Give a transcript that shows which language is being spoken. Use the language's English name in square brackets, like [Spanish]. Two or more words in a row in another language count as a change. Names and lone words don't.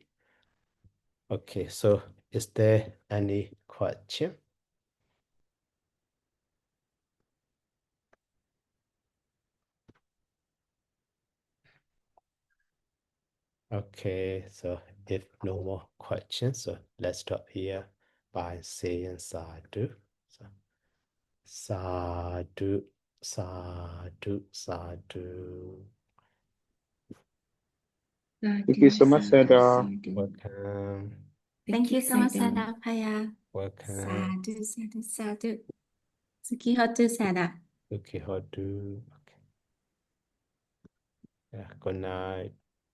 [English] Okay, so is there any question? Okay, so if no more questions, so let's stop here by saying sadhu. [Pali] So, sadhu, sadhu, sadhu. [English] Thank you so much, Sada. Welcome. Thank you so much, Sada Paya. Welcome. [Pali] Sadhu, sadhu, sadhu. Suki hotu, Sada. [English] Okay, how do? Okay. Yeah, good night.